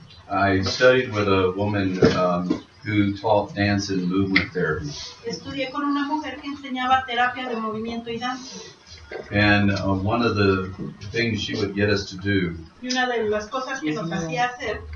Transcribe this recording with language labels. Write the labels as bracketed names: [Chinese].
[English] I studied with a woman who taught dance and movement therapy. [Spanish] estudié con una mujer que enseñaba terapia de movimiento y danza. [English] And one of the things she would get us to do [Spanish] Y una de las cosas que nos hacía hacer